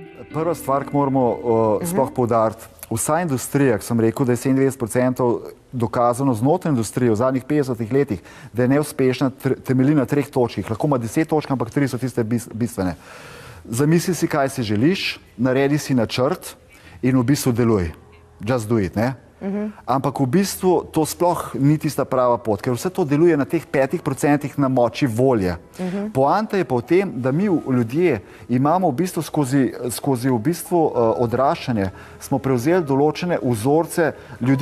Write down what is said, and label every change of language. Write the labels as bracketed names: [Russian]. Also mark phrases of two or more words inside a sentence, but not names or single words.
[Slovenian] Prva stvar, ki moramo sploh poudariti, vsa industrija, ki sem rekel, da je 97% dokazano znotraj industrije v zadnjih 50 letih, da je neuspešna, temelji na 3 točkih. Lahko ima 10 točk, ampak 3 so tiste bistvene. Zamisli si, kaj si želiš, naredi si načrt in v bistvu deluj. [English] Just do it, [Slovenian] ne? Ampak v bistvu to sploh ni tista prava pot, ker vse to deluje na teh 5% na moči volje. Poanta je pa v tem, da mi ljudje imamo v bistvu skozi v bistvu odraščanje, smo prevzeli določene vzorce ljudi.